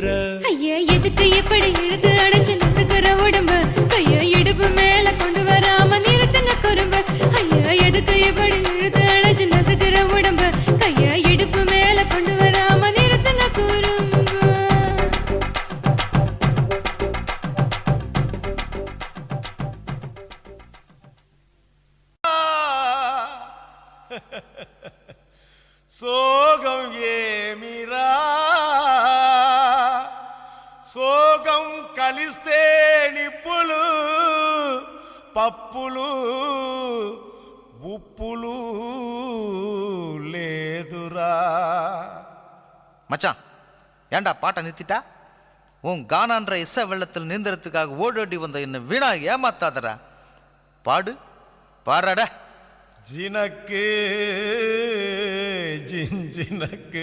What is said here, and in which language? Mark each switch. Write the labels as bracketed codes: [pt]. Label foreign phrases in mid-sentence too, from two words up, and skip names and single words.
[ta] ஐயா எதுக்கு இப்படி இழுத்து அடைச்சு நசுக்கிற உடம்பு கைய இடுப்பு மேல கொண்டு வராம நிறுத்துங்க குறும்பு ஐயா எதுக்கு இப்படி இழுத்து அடைச்சு நசுக்கிற உடம்பு கைய இடுப்பு மேல கொண்டு வராம நிறுத்துங்க குறும்பு [te] సోగం ఏమిరా సోగం కలిస్తే నిప్పులు పప్పులు ఉప్పులు లేదురా. [ta] மச்சான் ஏண்டா பாட்டை நிறுத்திட்டா? உன் கானான்ற இசை வெள்ளத்தில் நீந்தறதுக்காக ஓடோடி வந்த என்ன வீணா ஏமாத்தாதடா. பாடு பாடுறாட. ஜினக்கு ஜிஞ்சினக்கு